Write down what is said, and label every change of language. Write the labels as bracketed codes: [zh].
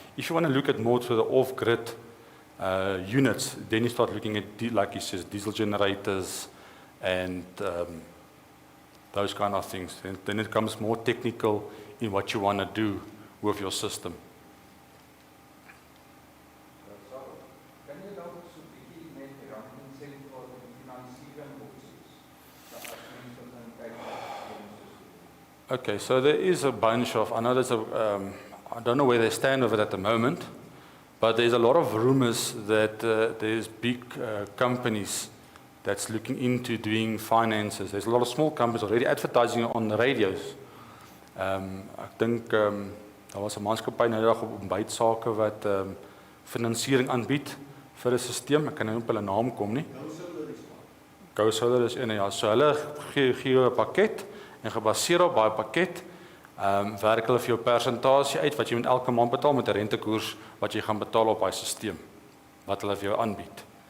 [en] If you want to look at more to the off-grid units, then you start looking at, like he says, diesel generators and those kind of things. And then it becomes more technical in what you want to do with your system. [af] Kan jy dalk so 'n bietjie net ranking sê oor die finansiering opsies? Dat as mense dan kyk na [en] Okay, so there is a bunch of, I know there's I don't know where they stand with it at the moment, but there's a lot of rumors that there's big companies that's looking into doing finances. There's a lot of small companies already advertising on the radios. [af] Ek dink daar was 'n maatskappy nou dag op ontbytsake wat finansiering aanbied vir 'n stelsel. Ek kan nou nie op hulle naam kom nie. Go Solar is een, ja. So hulle gee 'n pakket En gebaseer op daai pakket, werk hulle vir jou persentasie uit wat jy met elke maand betaal met 'n rentekoers wat jy gaan betaal op daai stelsel wat hulle vir jou aanbied.